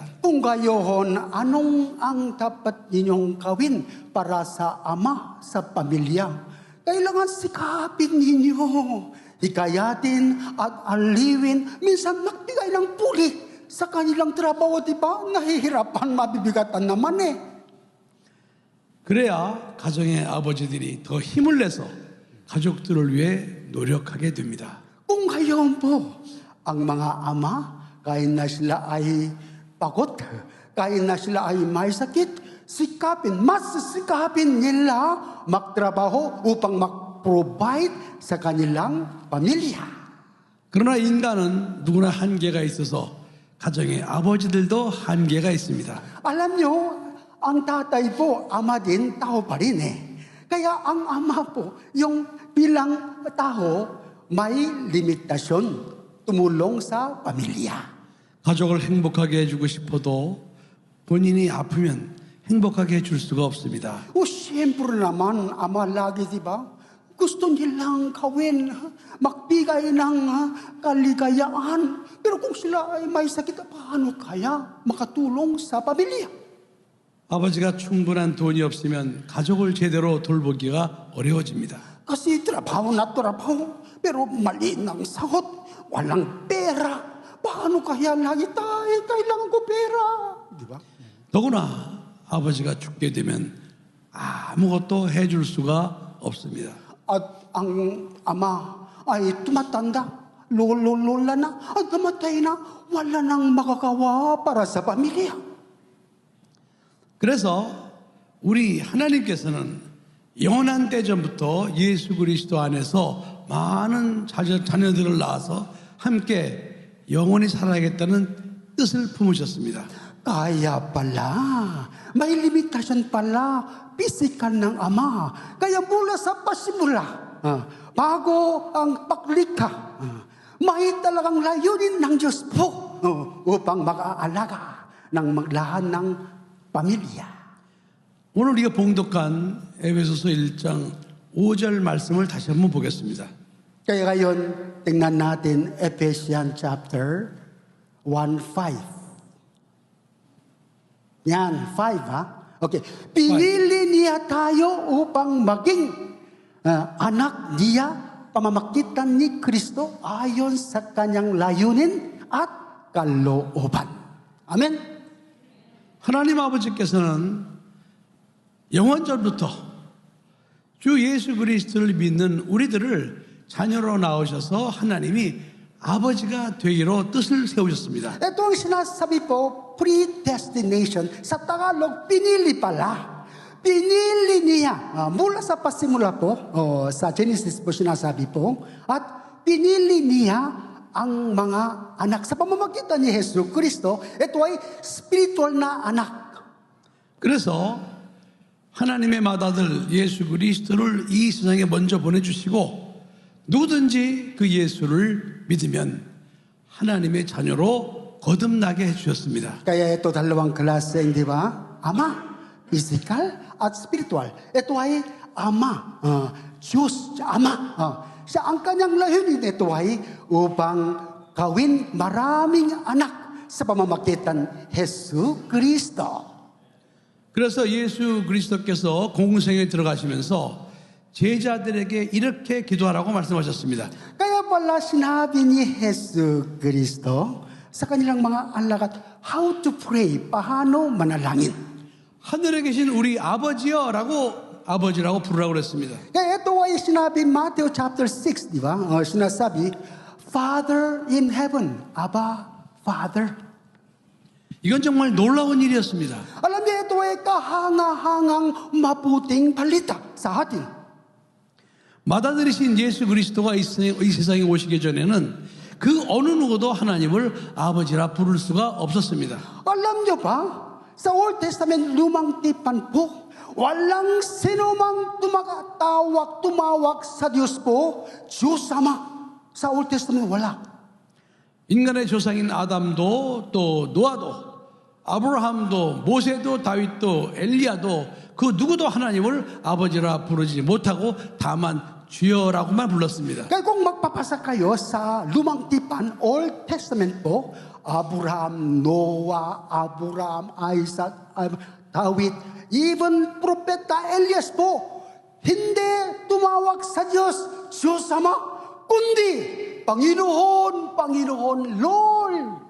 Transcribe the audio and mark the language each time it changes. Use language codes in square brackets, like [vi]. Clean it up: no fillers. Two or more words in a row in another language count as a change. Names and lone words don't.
[tl] Kung gayon, anong ang dapat ninyong gawin para sa ama sa pamilya? Kailangan sikapin ninyo, hikayatin at alawin, minsan magbigay ng puri sa kanilang trabaho, di ba? Nahihirapan, mabibigatan naman eh. [ko] 그래야 가정의 아버지들이 더 힘을 내서 가족들을 위해 노력하게 됩니다. [tl] Kung gayon po, ang mga ama, kahit na sila ay pagod, kahit na sila ay may sakit, mas sikapin nila magtrabaho upang mag-provide sa kanilang pamilya. [ko] 그러나 인간은 누구나 한계가 있어서 가정의 아버지들도 한계가 있습니다. [tl] Alam nyo, ang tatay po, ama din, tao pa rin eh. Kaya ang ama po, yung bilang tao, may limitasyon tumulong sa pamilya. [ko] 가족을 행복하게 해주고 싶어도 본인이 아프면 행복하게 해줄 수가 없습니다. [tl] O siyempre naman, Ama lagi, di ba? Gusto nilang gawin, magbigay ng kaligayaan. Pero kung sila ay may sakit, paano kaya makatulong sa pamilya? [ko] 아버지가 충분한 돈이 없으면 가족을 제대로 돌보기가 어려워집니다. [tl] Kasi trabaho na trabaho, pero maliit ng sahot, walang pera. Paano kaya lagi tayo kailangan ko pera? Di ba? [ko] 더구나 아버지가 죽게 되면 아무것도 해줄 수가 없습니다. [tl] At ang ama ay tumatanda, lola na, at namatay na, wala nang makakawa para sa pamilya. [ko] 그래서 우리 하나님께서는 영원한 때전부터 예수 그리스도 안에서 많은 자녀들을 낳아서 함께 영원히 살아야겠다는 뜻을 품으셨습니다. [tl] Kaya pala, may limitasyon pala, physical ng ama. Kaya mula sa pasimula, bago ang paglikha, may talagang layunin ng Diyos po upang makaalaga ng maglahan ng pamilya. [ko] 오늘 우리가 봉독한 에베소서 1장 5절 말씀을 다시 한번 보겠습니다. [tl] Kaya ngayon, tingnan natin Ephesians chapter 1:5. Yan, 5 ha? Okay. Pinili niya tayo upang maging anak niya, pamamagitan ni Kristo ayon sa kanyang layunin at kalooban. Amen? [ko] 하나님 아버지께서는 영원전부터 주 예수 그리스도를 믿는 우리들을 자녀로 낳으셔서 하나님이 아버지가 되기로 뜻을 세우셨습니다. [tl] Ito ang sinasabi po, predestination. Sa Tagalog, pinili pala. Pinili niya. Mula sa pasimula po, sa Genesis po sinasabi po, at pinili niya ang mga anak. Sa pamamagitan ni Yesu Kristo, ito ay spiritual na anak. [ko] 그래서 하나님의 맏아들 예수 그리스도를 이 세상에 먼저 보내주시고 누구든지 그 예수를 믿으면 하나님의 자녀로 거듭나게 해주셨습니다. [tl] Kaya ito dalawang klase, di ba? Ama, physical at spiritual. Ito ay ama, Diyos, ama. Siya ang kanyang layunin, ito ay upang gawin maraming anak sa pamamagitan Yesu Kristo. [ko] 그래서 예수 그리스도께서 공생에 들어가시면서 제자들에게 이렇게 기도하라고 말씀하셨습니다. [tl] Kaya pala sinabi ni Yesu Kristo sa kanilang mga alagad, [en] how to pray, [tl] paano manalangin. [ko] 하늘에 계신 우리 아버지여라고 아버지라고 부르라고 그랬습니다. [tl] Kaya ito ay sinabi Matthew chapter 6, di ba? Sinasabi, [en] Father in heaven, Abba, Father. [ko] 이건 정말 놀라운 일이었습니다. [tl] Alam niyo, ito ay kahanga-hangang mabuting balita sa atin. [ko] 맏아들이신 예수 그리스도가 이 세상에 오시기 전에는 그 어느 누구도 하나님을 아버지라 부를 수가 없었습니다. [tl] Alam niyo ba, sa [en] Old Testament, [tl] lumang tipan po, walang sinumang tumawag sa Diyos po, Diyos Ama. Sa [en] Old Testament, [tl] wala. [ko] 인간의 조상인 아담도 또 노아도 아브라함도 모세도 다윗도 엘리야도 그 누구도 하나님을 아버지라 부르지 못하고 다만 주여라고만 불렀습니다. [tl] Kaya kung magpapasa kayo sa lumang tipan, [en] Old Testament [tl] po, Abraham, Noah, Abraham, Isaac, David, even Propeta Elias po, hindi tumawag sa Diyos, Diyos Ama, kundi Panginoon, Panginoon, Lord.